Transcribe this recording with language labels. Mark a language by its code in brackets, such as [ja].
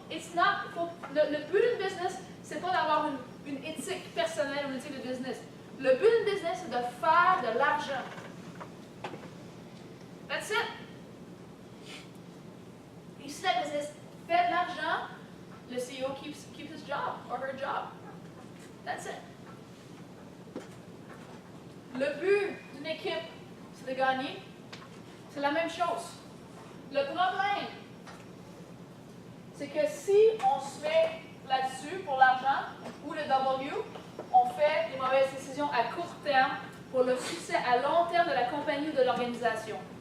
[en] It's not, [fr] le but d'une business, c'est pas d'avoir une éthique personnelle ou une éthique de business. Le but d'une business, c'est de faire de l'argent. [en] That's it. [fr] Ici, la business fait de l'argent, le CEO [en] keeps his job or her job. That's it. [fr] Le but d'une équipe, c'est de gagner. C'est la même chose. Le problème, c'est que si on se met là-dessus pour l'argent ou le W, on fait des mauvaises décisions à court terme pour le succès à long terme de la compagnie ou de l'organisation.